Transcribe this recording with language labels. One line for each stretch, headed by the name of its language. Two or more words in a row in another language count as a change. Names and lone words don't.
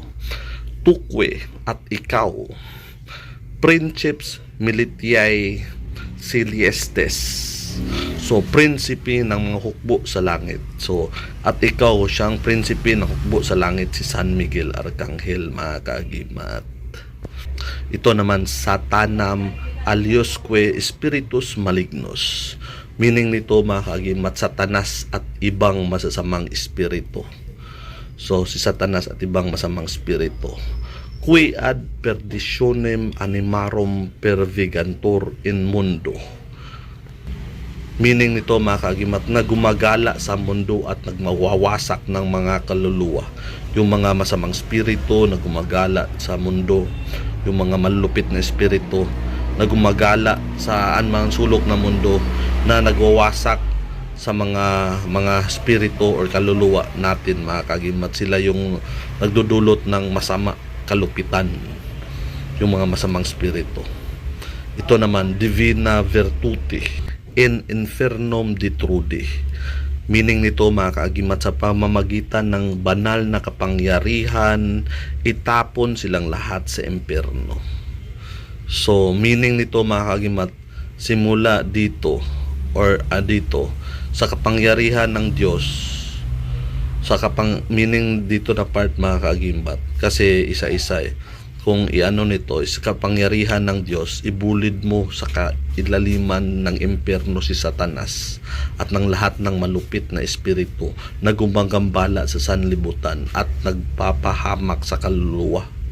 Filipino: Tukwe at ikaw,
Latin: Princeps Militiae Celestes.
Filipino: So, prinsipe ng mga hukbo sa langit. So, at ikaw siyang prinsipe ng hukbo sa langit, si San Miguel Arcangel, mga kagimat. Ito naman,
Latin: Satanam aliosque spiritus malignos.
Filipino: Meaning nito, mga kagimat, Satanas at ibang masasamang espiritu. So, si Satanas at ibang masamang espiritu.
Latin: Qui ad perditionem animarum pervigantur in mundo.
Filipino: Meaning nito, mga kagimat, na gumagala sa mundo at nagmawawasak ng mga kaluluwa. Yung mga masamang espiritu na gumagala sa mundo, yung mga malupit na espiritu na gumagala sa anumang sulok ng mundo, na nagwawasak sa mga espiritu or kaluluwa natin, mga kagimat. Sila yung nagdudulot ng masama, kalupitan, yung mga masamang espiritu. Ito naman,
Latin: Divina Virtute in infernum detrude.
Filipino: Meaning nito, mga kaagimat, sa pamamagitan ng banal na kapangyarihan, itapon silang lahat sa impyerno. So, meaning nito, mga kaagimat, simula dito or dito sa kapangyarihan ng Diyos, meaning dito na part, mga kaagimat, kasi isa-isa kung iano nito is kapangyarihan ng Diyos, ibulid mo sa kailaliman ng impyerno si Satanas at ng lahat ng malupit na espiritu na gumagambala sa sanlibutan at nagpapahamak sa kaluluwa.